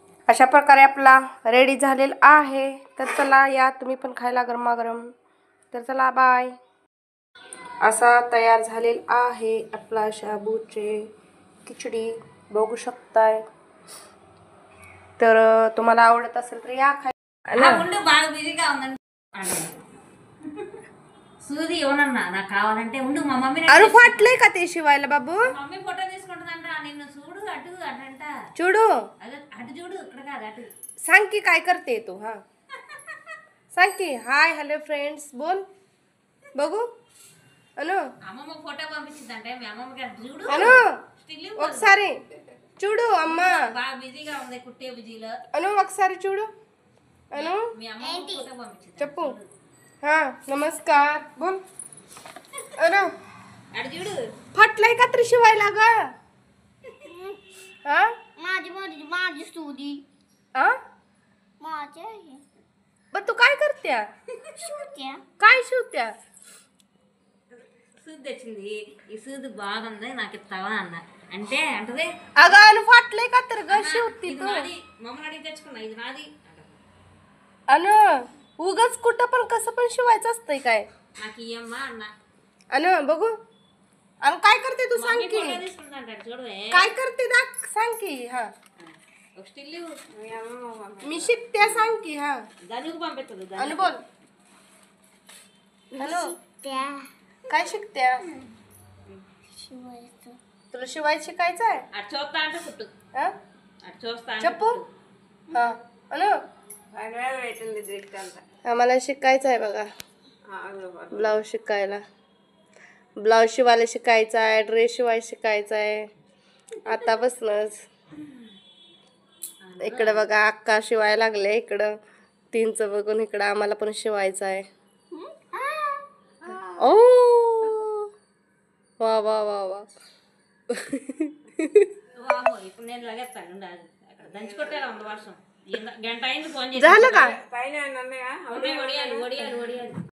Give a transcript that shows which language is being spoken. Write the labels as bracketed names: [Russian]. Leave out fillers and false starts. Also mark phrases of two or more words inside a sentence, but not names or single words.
[Marathi] अशा प्रकारे आपला रेडी झालेला आहे. तर चला या तुम्ही पण खायला गरमागरम. तर चला बाय. असा तयार झालेला आहे आपला शाबूचे खिचडी, बघू शकताय. तर तुम्हाला आवडत असेल तर या खायला. [Telugu] సూది ఏమన్నా నాకు కావాలంటే ఉండు మా మమ్మీ [Marathi] अरे फाटलंय का ते शिवायला बाबू? [Telugu] మమ్మీ ఫోటో తీసుకుంటుందంట నిన్ను చూడు అటు అటంట चुडू అటు చూడు ఇక్కడ కాదు అటు [Marathi] सांग की काय करते तू. हा सांग की [English] hi hello friends [Marathi] बोल बघू. अनु [Telugu] అమ్మమ్మ ఫోటో పంపించిందంటే మీ అమ్మమ్మకి అటు చూడు అను స్టిల్ ఒకసారి చూడు అమ్మా. బాగా బిజీగా ఉంది కుట్టే బిజీలో అను ఒకసారి చూడు. అను మీ అమ్మమ్మ ఫోటో పంపించింది చెప్పు. [Marathi] हा नमस्कार बोल. अनु [Telugu] అటు చూడు [Marathi] फाटलाय का तरी शिवायला ग? हा माझी स्तुती हा माझ्या पण तू काय करत्या? शिवत्या काय शिवत्या? [Telugu] సూది తెచ్చింది ఈ సూది బాగుంది నాకు ఇస్తావా అన్న అంటే అంటది [Marathi] अगं अनु फाटलंय का तर ग शिवती [Telugu] ఇది [Marathi] तू. [Telugu] నాది మమ్మల్ని అడిగి తెచ్చుకున్నా ఇది నాది [Marathi] अनु उगाच कुठं पण कसं पण शिवायचं असतंय काय? [Telugu] నాకు ఇయ్యమ్మా అన్న [Marathi] अनु बघू. अनु काय करते तू सांग की. [Telugu] ఫోటో తీసుకుంటాంట చూడవే [Marathi] काय करते दाख सांग की. हा [Telugu] ఒక స్టిల్ [Marathi] मी शिकते सांग की. हा [Telugu] దానికి పంపిస్తుంది [Marathi] अनु बोल. अनु त्या काय शिकत्या? शिवायचं तुला शिवायचं शिकायचं आहे? [Telugu] అటు చూస్తా అంటే కుట్టు [Marathi] हा [Telugu] అటు చూస్తా చెప్పు. [Marathi] हा अनु आम्हाला शिकायचं आहे बघा. ब्लाऊज शिकायला, ब्लाऊज शिवायला शिकायचा आहे, ड्रेस शिवायला शिकायचा आहे आतापासूनच. इकडं बघा अक्का शिवायला लागले. इकडं तीनचं बघून इकडं आम्हाला पण शिवायचं आहे. ओ वा वा वा वा. [Telugu] వామో ఇప్పుడు నేను లగేస్తాను ఉండాలి అక్కడ దంచి కొట్టేలా ఉంది వర్షం గంట అయింది ఫోన్ చేసి [Marathi] झालं का? [Telugu] వడియాలు వడియాలు వడియాలు